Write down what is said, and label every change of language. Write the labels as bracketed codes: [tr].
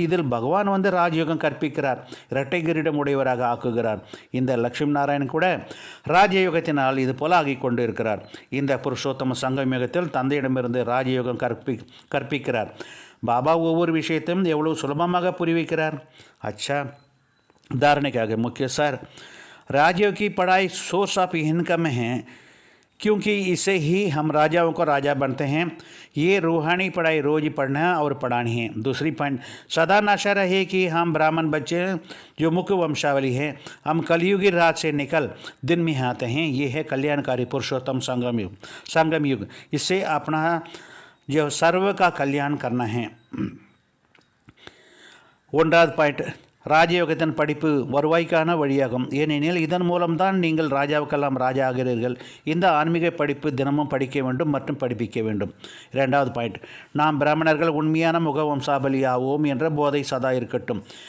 [ta] இதில் பகவான் வந்து ராஜயோகம் கற்பிக்கிறார். இரட்டை கிரீடம் உடையவராக ஆக்குகிறார். இந்த லட்சுமி நாராயணன் கூட ராஜயோகத்தினால் இது போல ஆகி கொண்டு இருக்கிறார். இந்த புருஷோத்தம சங்கம் யுகத்தில் தந்தையிடமிருந்து ராஜயோகம் கற்பிக்கிறார். பாபா ஒவ்வொரு விஷயத்தையும் எவ்வளவு சுலபமாக புரிய வைக்கிறார். [hi] अच्छा, धारणिकागे मुख्य सर, राजयोग की पढ़ाई सोर्स ऑफ इनकम है, क्योंकि इससे ही हम राजाओं को राजा बनते हैं। ये रूहानी पढ़ाई रोज पढ़ना और पढ़ानी है। दूसरी पॉइंट, सदा नशा रहे कि हम ब्राह्मण बच्चे जो मुख्य वंशावली है, हम कलयुगी रात से निकल दिन में आते हैं। ये है कल्याणकारी पुरुषोत्तम संगम युग। इससे अपना जो सर्व का कल्याण करना है। [ta] ஒன்றாவது பாயிண்ட், ராஜயோகத்தின் படிப்பு வருவாய்க்கான வழியாகும். ஏனெனில் இதன் மூலம்தான் நீங்கள் ராஜாவுக்கெல்லாம் ராஜா ஆகிறீர்கள். இந்த ஆன்மீக படிப்பு தினமும் படிக்க வேண்டும் மற்றும் படிப்பிக்க வேண்டும். இரண்டாவது பாயிண்ட், நாம் பிராமணர்கள் உண்மையான முகவம்சாபலியாவோம் என்ற போதை சதா இருக்கட்டும்.